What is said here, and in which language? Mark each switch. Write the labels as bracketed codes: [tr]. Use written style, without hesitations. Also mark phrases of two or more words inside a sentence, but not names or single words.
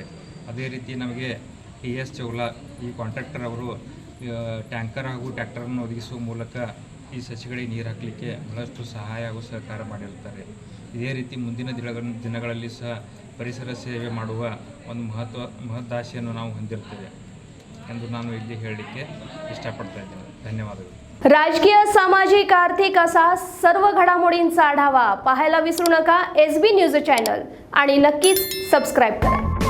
[kn] ಅದೇ ರೀತಿ ನಮಗೆ TS ಚೌಲ ಈ ಕಾಂಟ್ರಾಕ್ಟರ್ ಅವರು ಟ್ಯಾಂಕರ್ ಹಾಗೂ ಟ್ರ್ಯಾಕ್ಟರನ್ನು ಒದಗಿಸುವ ಮೂಲಕ ಈ ಸಸಿಗಳಿಗೆ ನೀರು ಹಾಕಲಿಕ್ಕೆ ಬಹಳಷ್ಟು ಸಹಾಯ ಹಾಗೂ ಸಹಕಾರ ಮಾಡಿರುತ್ತಾರೆ. ಇದೇ ರೀತಿ ಮುಂದಿನ ದಿನಗಳಲ್ಲಿ ಸಹ ಪರಿಸರ ಸೇವೆ ಮಾಡುವ ಒಂದು ಮಹದಾಶೆಯನ್ನು ನಾವು ಹೊಂದಿರ್ತೇವೆ ಎಂದು ನಾನು ಇಲ್ಲಿ ಹೇಳಲಿಕ್ಕೆ इष्टपडता इದ್ದೇನೆ. ಧನ್ಯವಾದಗಳು. [mr] राजकीय, सामाजिक, आर्थिक असा सर्व घडामोडींचा आढावा पाहायला विसरू नका SB न्यूज चॅनल आणि नक्कीच सबस्क्राइब करा.